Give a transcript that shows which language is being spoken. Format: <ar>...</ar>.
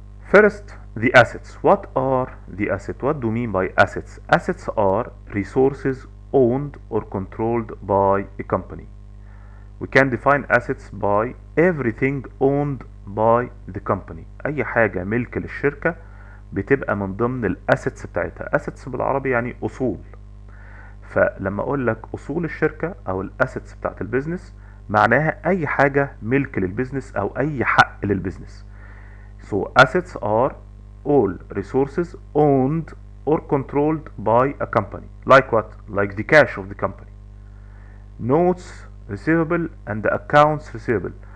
<en>First, the assets. What are the assets? What do you mean by assets? Assets are resources owned or controlled by a company. We can define assets by everything owned by the company.</en> <ar>أي حاجة ملك للشركة بتبقى من ضمن الأسيتس بتاعتها. أسيتس بالعربي يعني أصول. فلما أقول لك أصول الشركة أو الأسيتس بتاعت البيزنس معناها أي حاجة ملك للبيزنس أو أي حق للبيزنس.</ar> <en>So assets are all resources owned or controlled by a company. Like what? Like the cash of the company. Notes receivable and the accounts receivable.</en>